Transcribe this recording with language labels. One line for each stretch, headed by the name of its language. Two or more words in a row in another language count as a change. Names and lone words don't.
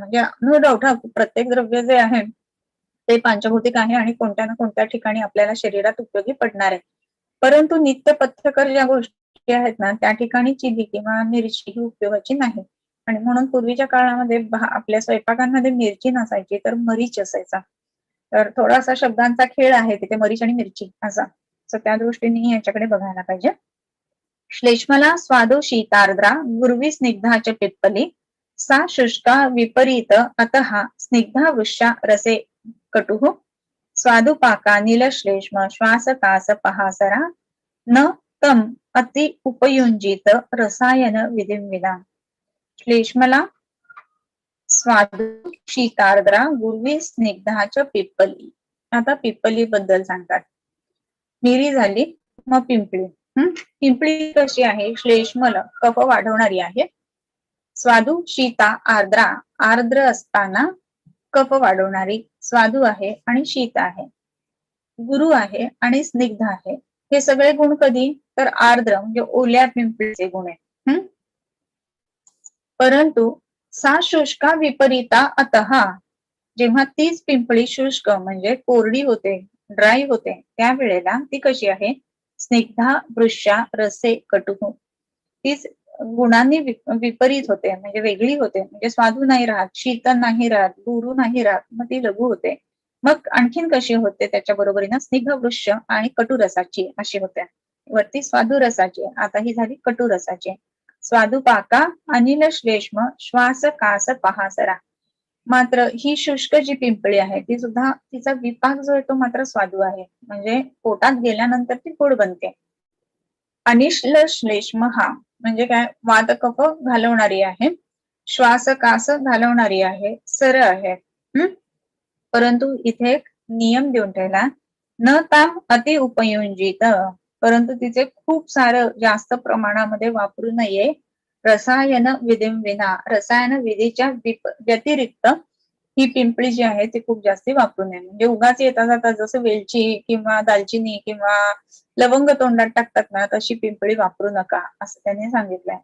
Marathi: म्हणजे
English: no doubt
Marathi: हा प्रत्येक द्रव्य जे आहे ते पंचभौतिक आहे आणि कोणत्या ना कोणत्या ठिकाणी आपल्याला शरीरात उपयोगी पडणार आहे, परंतु नित्य पथ्यकर ज्या गोष्टी आहेत ना त्या ठिकाणी चिली किंवा मिरची ही उपयोगाची नाही. आणि म्हणून पूर्वीच्या काळामध्ये आपल्या स्वयंपाकांमध्ये मिरची नसायची तर मरीच असायचा. तर थोडासा शब्दांचा खेळ आहे तिथे मरीच आणि मिरची असा, तर त्या दृष्टीने याच्याकडे बघायला पाहिजे.
Sanskrit: श्लेष्मला स्वादो शीतार्द्रा गुर्वी स्निग्धाच पिप्पली सा शुष्का विपरीत अतः स्निग्धा वृक्षा रसे कटुः स्वादुपाका नीलश्लेष्म श्वासकास पहासरा न तम अति उपयुंजित रसायन विधिविदा. श्लेष्मला स्वादू शीतार्द्रा गुर्वी स्निग्धाच पिप्पली.
Marathi: आता पिप्पली बद्दल सांगतात. मिरी झाली, मग पिंपळी. पिंपळी कशी आहे? श्लेष्मल कफ वाढवणारी आहे.
Sanskrit: स्वादू शीता आर्द्रा,
Marathi: आर्द्र असताना कफ वाढवणारी स्वादू आहे आणि शीत आहे. गुरु आहे आणि स्निग्ध आहे. हे सगळे गुण कधी? तर आर्द्र म्हणजे ओल्या पिंपळीचे गुण आहे.
Sanskrit: परंतु सा शुष्का विपरीता अतः,
Marathi: जेव्हा तीच पिंपळी शुष्क म्हणजे कोरडी होते, ड्राय होते, त्यावेळेला ती कशी आहे?
Sanskrit: स्निग्धा वृक्षा रसे कटुः,
Marathi: तीच गुणांनी विपरीत होते म्हणजे वेगळी होते, म्हणजे स्वादू नाही राहत, शीतल नाही राहत, गुरु नाही राहत, मग ती लघु होते. मग आणखीन कशी होते त्याच्या बरोबरीनं? स्निग्ध वृक्ष आणि कटुरसाची अशी होते. वरती स्वादू रसाची, आता ही झाली कटुरसाची.
Sanskrit: स्वादुपाका अनिल श्लेष्म श्वास कास पहासरा.
Marathi: मात्र ही शुष्क जी पिंपळी आहे ती सुद्धा तिचा विपाक जो आहे तो मात्र स्वादू आहे, म्हणजे पोटात गेल्यानंतर ती गोड बनते. अनिश्ल श्लेष्म हा म्हणजे काय? वात कफ घालवणारी आहे, श्वास कास घालवणारी आहे, सर आहे. परंतु इथे एक नियम देऊन ठेवला,
Sanskrit: न ताम अति उपयुंजित,
Marathi: परंतु तिचे खूप सारं जास्त प्रमाणामध्ये वापरू नये. रसायन विना, रसायन विधीच्या व्यतिरिक्त ही पिंपळी जी आहे ती खूप जास्ती वापरू नये. म्हणजे उगाच येता जाता जसं वेलची किंवा दालचिनी किंवा लवंग तोंडात टाकतात ना तशी पिंपळी वापरू नका असं त्यांनी सांगितलंय.